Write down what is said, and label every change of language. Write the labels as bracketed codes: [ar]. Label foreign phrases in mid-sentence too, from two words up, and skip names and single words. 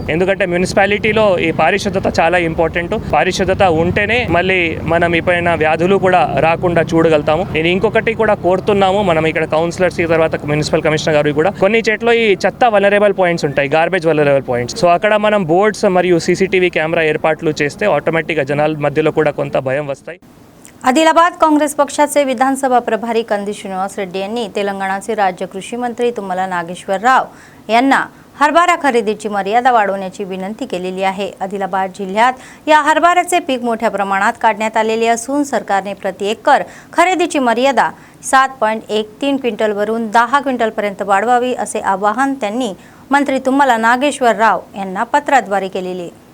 [te] ఎందుకంటే మున్సిపాలిటీలో ఈ పారిశుద్ధత చాలా ఇంపార్టెంట్. పారిశుద్ధత ఉంటేనే మళ్ళీ మనం పైన వ్యాధులు కూడా రాకుండా చూడగలుగుతాము. నేను ఇంకొకటి కూడా కోరుతున్నాము, మనం ఇక్కడ కౌన్సిలర్స్ తర్వాత [en] municipal commissioner [te] గారు కూడా కొన్ని చెట్లో ఈ చెత్త [en] vulnerable points [te] ఉంటాయి, [en] garbage vulnerable points. [te] సో అక్కడ మనం బోర్డ్స్ మరియు [en] CCTV camera [te] ఏర్పాట్లు చేస్తే ఆటోమేటిక్గా జనాల మధ్యలో కూడా కొంత భయం వస్తాయి. [mr] आदिलाबाद काँग्रेस पक्षाचे विधानसभा प्रभारी कंदी श्रीनिवास रेड्डी यांनी तेलंगणाचे राज्य कृषी मंत्री तुम्हाला नागेश्वर राव यांना हरभरा खरेदीची मर्यादा वाढवण्याची विनंती केलेली आहे। आदिलाबाद जिल्ह्यात या हरभऱ्याचे पीक मोठ्या प्रमाणात काढण्यात आलेले असून सरकारने प्रति एकर खरेदीची मर्यादा 7.13 क्विंटलवरून 10 क्विंटलपर्यंत वाढवावी असे आवाहन त्यांनी मंत्री तुम्हाला नागेश्वर राव यांना पत्राद्वारे केलेले।